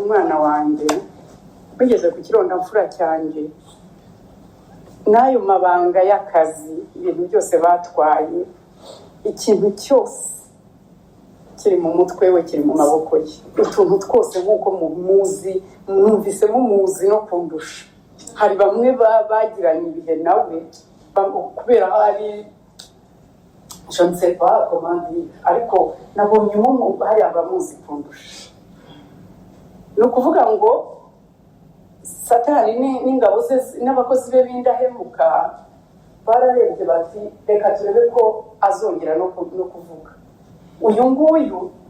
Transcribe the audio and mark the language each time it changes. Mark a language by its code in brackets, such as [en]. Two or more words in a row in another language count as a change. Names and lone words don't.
[rw] mwana wanjye bigeze ku kirondamfura cyanjye n'ayo mabanga y'akazi ibintu byose batwaye ikintu cyose kiri mu mutwe we kiri mu maboko ye utuntu twose nk'uko muzi mwumvise mumuzi no kundusha hari bamwe bagiranye ibihe nawe kubera hari [fr] je ne sais pas comment dire [rw] ariko nabonye hari abamuzi kundusha ni ukuvuga ngo Satani n'ingabo ze n'abakozi be b'indahemuka bararebye bati reka turebe ko azongera no kuvuga uyu nguyu